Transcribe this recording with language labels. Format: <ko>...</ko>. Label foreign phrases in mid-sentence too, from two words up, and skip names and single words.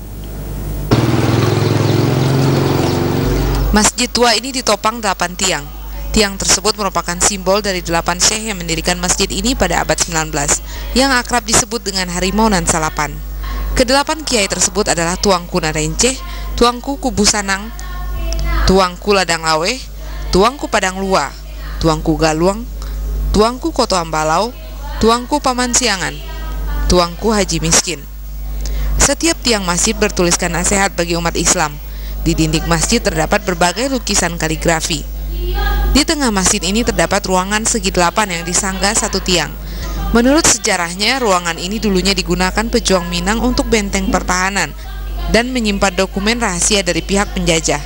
<id>Masjid tua ini ditopang 8 tiang. Tiang tersebut merupakan simbol dari 8 syekh yang mendirikan masjid ini pada abad 19, yang akrab disebut dengan Harimau Nan Salapan. Kedelapan kiai tersebut adalah Tuanku Narenceh, Tuanku Kubu Sanang, Tuanku Ladang Laweh, Tuanku Padang Lua, Tuanku Galuang, Tuanku Koto Ambalau, Tuanku Paman Siangan, Tuanku Haji Miskin. Setiap tiang masjid bertuliskan nasihat bagi umat Islam. Di dinding masjid terdapat berbagai lukisan kaligrafi. Di tengah masjid ini terdapat ruangan segi 8 yang disanggah satu tiang. Menurut sejarahnya, ruangan ini dulunya digunakan pejuang Minang untuk benteng pertahanan dan menyimpan dokumen rahasia dari pihak penjajah.</id>